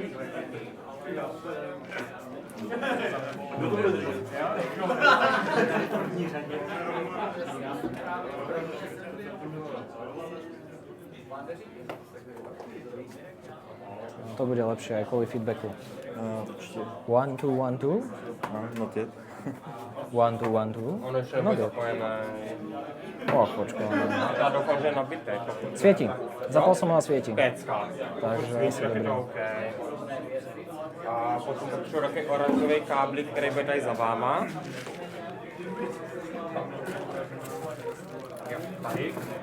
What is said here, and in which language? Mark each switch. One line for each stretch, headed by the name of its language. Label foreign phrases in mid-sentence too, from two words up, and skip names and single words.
Slovak: To bude lepšie aj kvôli feedbacku.
Czech: Určitě. 1, 2, 1, 2.
English: Not yet.
Czech: 1, 2, 1, 2. Ono ještě bude zapojené.
Slovak: Počkaj.
Czech: Já doufám, že je nabité.
Slovak: Svieti. Zapal som ho a svieti. Pecka. Takže asi Je dobré. to OK.
Czech: A potom potřebuji takový oranžový káblik, který bude tady za váma. Jo, tady.